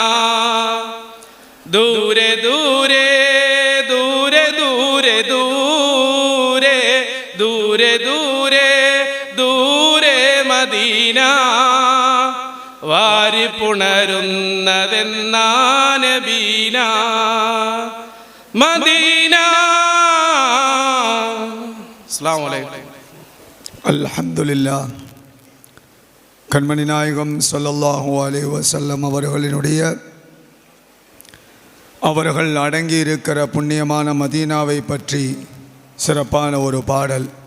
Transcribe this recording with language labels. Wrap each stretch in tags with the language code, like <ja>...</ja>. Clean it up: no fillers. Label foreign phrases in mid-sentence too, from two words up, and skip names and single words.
<ml>ദൂരെ ദൂരെ ദൂരെ ദൂരെ ദൂരെ ദൂരെ ദൂരെ ദൂരെ മദീന, വാരി പുണരുന്നതെന്നാ നബീന മദീന.</ml> <ar>السلام عليكم.</ar> <ta>அல்ஹம்துலில்லாஹ். கண்மணி நாயகம்</ta> <ar>صلى الله عليه وسلم</ar> <ta>அவர்கள் அடங்கியிருக்கிற புண்ணியமான மதீனாவை பற்றி சிறப்பான ஒரு பாடல்.</ta>